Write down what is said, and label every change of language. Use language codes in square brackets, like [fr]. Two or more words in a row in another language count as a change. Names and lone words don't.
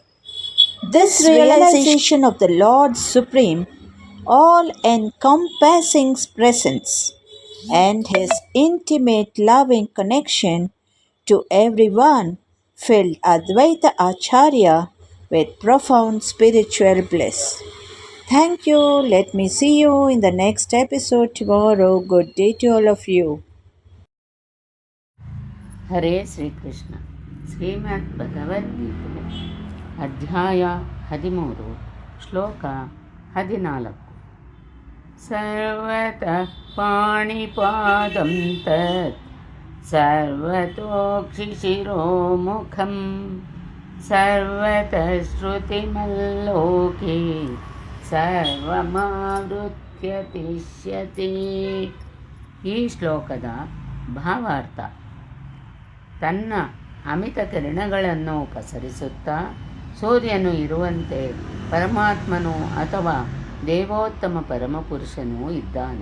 [en] This realization of the Lord's supreme, all encompassing presence and his intimate loving connection to everyone filled Advaita Acharya with profound spiritual bliss. Thank you. Let me see you in the next episode tomorrow. Good day to all of you. [kn] ಹರೇ ಶ್ರೀಕೃಷ್ಣ. ಶ್ರೀಮದ್ ಭಗವದ್ಗೀತೆ ಅಧ್ಯಾಯ 13 ಶ್ಲೋಕ 14. [sa] ಸರ್ವತಃ ಪಾಣಿಪಾದಂ ತತ್ ಸರ್ವತೋಕ್ಷಿಶಿರೋಮುಖಂ ಸರ್ವತಃ ಶ್ರುತಿಮಲ್ಲೋಕೆ ಸರ್ವಮಾವೃತ್ಯ ತಿಷ್ಯತಿ. [kn] ಈ ಶ್ಲೋಕದ ಭಾವಾರ್ಥ: ತನ್ನ ಅಮಿತ ಕಿರಣಗಳನ್ನು ಪಸರಿಸುತ್ತಾ ಸೂರ್ಯನು ಇರುವಂತೆ ಪರಮಾತ್ಮನು ಅಥವಾ ದೇವೋತ್ತಮ ಪರಮಪುರುಷನೂ ಇದ್ದಾನೆ.